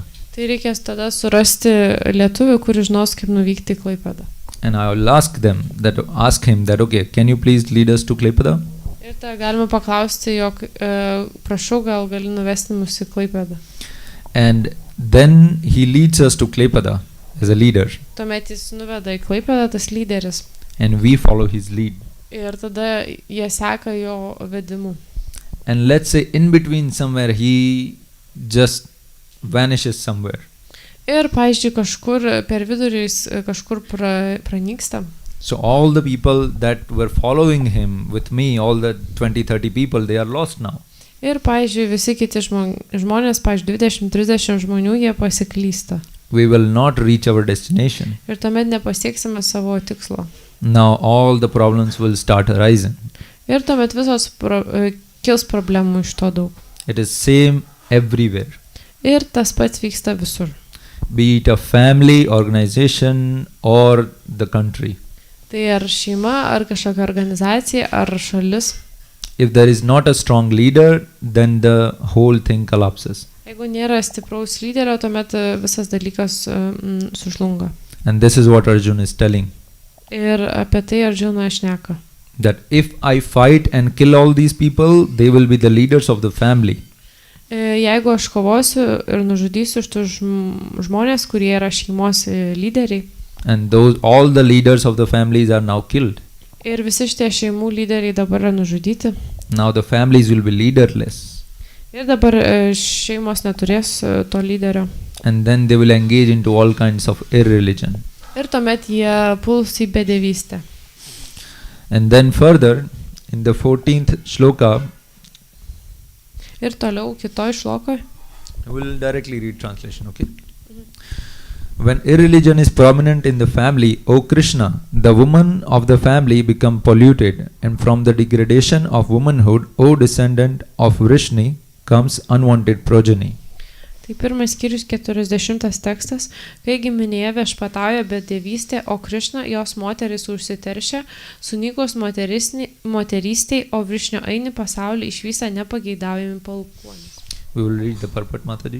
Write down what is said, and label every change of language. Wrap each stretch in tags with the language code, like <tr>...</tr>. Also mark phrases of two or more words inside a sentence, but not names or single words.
<lt>tai reikės tada surasti lietuvių, kuris žinos, kaip nuvykti į Klaipėdą.</lt> <en>And I will ask him that, okay, can you please lead us to Klepada?</en> <lt>Ir tada galima paklausti, jog prašau, gal gali nuvesti mus į Klaipėdą.</lt> <en>And then he leads us to Klepada as a leader,</en> <lt>Tuomet jis nuveda į Klaipėdą, tas lyderis.</lt> <en>and we follow his lead.</en> <lt>Ir tada jie seka jo vedimu.</lt> <en>And let's say in between somewhere he just vanishes somewhere.</en> <lt>Ir, pavyzdžiui, kažkur per vidurį jis kažkur pranyksta.</lt> <en>So all the people that were following him with me, all the 20-30 people, they are lost now.</en> <lt>Ir, pavyzdžiui, visi kiti žmonės, pavyzdžiui, 20-30 žmonių, jie pasiklysta.</lt> <en>We will not reach our destination.</en> <lt>Ir tuomet nepasieksime savo tikslo.</lt> <en>Now all the problems will start arising.</en> <lt>Ir tuomet visos kils problemų iš to daug.</lt> <en>It is same everywhere.</en> <lt>Ir tas pats vyksta visur.</lt> <en>Be it a family, organization or the country.</en> <lt>Tai ar šeima, ar kažkokia organizacija, ar šalis.</lt> <en>If there is not a strong leader, then the whole thing collapses.</en> <lt>Jeigu nėra stipraus lyderio, tuomet visas dalykas sužlunga.</lt> <en>And this is what Arjuna is telling.</en> <lt>Ir apie tai Arjuna šneka.</lt> <en>That if I fight and kill all these people, they will be the leaders of the family.</en> <lt>Jeigu aš kovosiu ir nužudysiu iš tų žmonės, kurie yra šeimos lyderiai,</lt> <en>and all the leaders of the families are now killed.</en> <lt>ir visi šitie šeimų lyderiai dabar yra nužudyti,</lt> <en>Now the families will be leaderless,</en> <lt>ir dabar šeimos neturės to lyderio.</lt> <en>and then they will engage into all kinds of irreligion.</en> <lt>Ir tuomet jie puls į bedevystę.</lt> <en>And then further, in the 14th shloka,</en> <lt>Ir toliau kitoj šlokoj.</lt> <en>I will directly read translation, okay? When irreligion is prominent in the family, O Kṛṣṇa, the women of the family become polluted, and from the degradation of womanhood, O descendant of Vrishni, comes unwanted progeny.</en> <lt>Tai pirmas skyrius 40 tekstas, kai giminėje viešpatauja bedevystė, o Kṛṣṇa jos moteris užsiteršia, sunykus moterystei, o Vrišnio eini pasaulį išvysta nepageidaujami palikuonys.</lt> <en>We will read the purport, Mataji.</en>